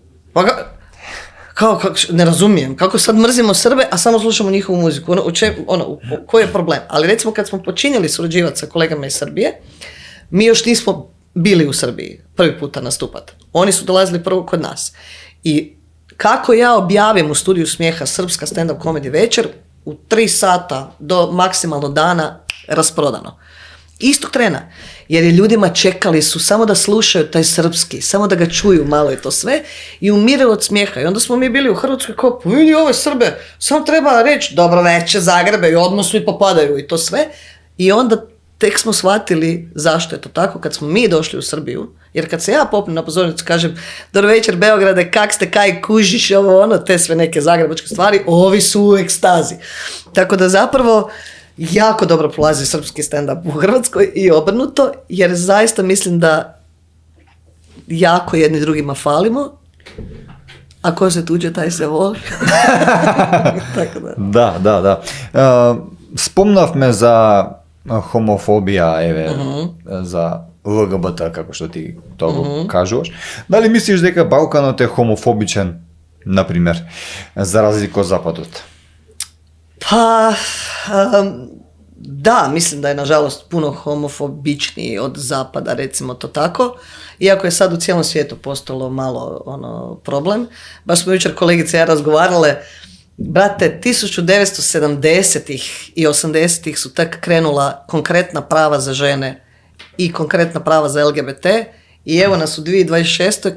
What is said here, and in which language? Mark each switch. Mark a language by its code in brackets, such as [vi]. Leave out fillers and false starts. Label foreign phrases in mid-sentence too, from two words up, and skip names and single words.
[hr] Ne razumijem, kako sad mrzimo Srbe, a samo slušamo njihovu muziku, koji je problem? Ali recimo kad smo počinjeli surađivati sa kolegama iz Srbije, mi još nismo bili u Srbiji prvi puta nastupat. Oni su dolazili prvo kod nas. I kako ja objavim u Studiju smijeha srpska [en] stand-up comedy [hr] večer, u 3 sata do maksimalno dana rasprodano. Istog trena. Jer je ljudima čekali su samo da slušaju taj srpski, samo da ga čuju malo i to sve i umire od smijeha. I onda smo mi bili u Hrvatskoj kao, vidi ove Srbe, samo treba reći dobro večer Zagrebe i odmah svi popadaju i to sve. I onda tek smo shvatili zašto je to tako kad smo mi došli u Srbiju. Jer kad se ja popnem na pozornicu kažem dobro večer Beograde, kak ste, kaj kužiš, te sve neke zagrebačke stvari, ovi su u ekstazi. Tako da zapravo jako dobro prolazi srpski stand-up u Hrvatskoj i obrnuto, jer zaista mislim da jako jedni drugima falimo, a ko se tuđe, taj se voli. Tako da. Da. [mk] Spomnавме за homofobija, za LGBT, како што ти тоа кажуваш. Дали мислиш дека Балканот е хомофобичен, например, за разлика од Западот? [hr] Pa, da, mislim da je nažalost puno homofobičniji od Zapada, recimo to tako, iako je sad u cijelom svijetu postalo malo problem. Baš smo jučer kolegice i ja razgovarale, brate, 1970-ih i 80-ih su tak krenula konkretna prava za žene i konkretna prava za LGBT i evo nas u 2026.